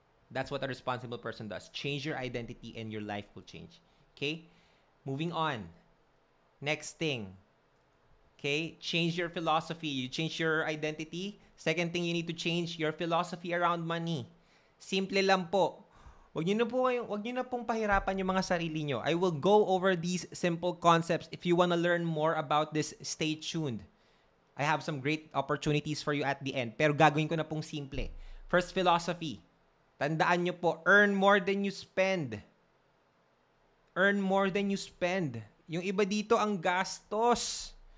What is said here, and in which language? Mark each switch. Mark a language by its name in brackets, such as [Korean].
[English] That's what a responsible person does. Change your identity and your life will change. Okay? Moving on. Next thing. Okay? Change your philosophy. You change your identity. Second thing, you need to change your philosophy around money. [Filipino] Simple lang po. Wag niyo na pong pahirapan yung mga sarili niyo. [English] I will go over these simple concepts. If you want to learn more about this, stay tuned. I have some great opportunities for you at the end. [Filipino] Pero gagawin ko na pong simple. [English] First philosophy. [Filipino] Tandaan niyo po, [English] earn more than you spend. Earn more than you spend. [Filipino] Yung iba dito ang gastos.